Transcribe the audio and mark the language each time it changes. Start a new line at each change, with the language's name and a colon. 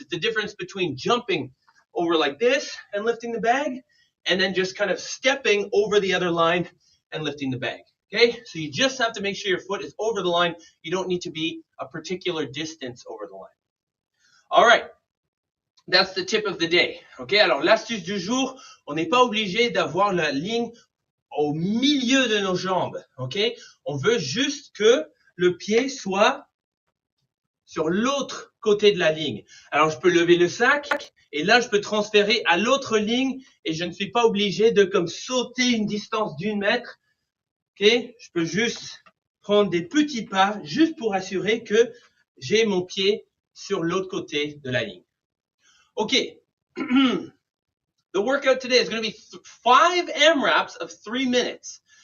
English: It's the difference between jumping over like this and lifting the bag and then just kind of stepping over the other line and lifting the bag. Okay, so you just have to make sure your foot is over the line. You don't need to be a particular distance over the line. All right, that's the tip of the day.
French: Okay, alors l'astuce du jour, on n'est pas obligé d'avoir la ligne au milieu de nos jambes. Ok, on veut juste que le pied soit sur l'autre côté de la ligne. Alors, je peux lever le sac et là, je peux transférer à l'autre ligne et je ne suis pas obligé de comme sauter une distance d'1 mètre. Ok, je peux juste prendre des petits pas juste pour assurer que j'ai mon pied sur l'autre côté de la ligne.
English: Ok, the workout today is going to be 5 AMRAPs of 3 minutes.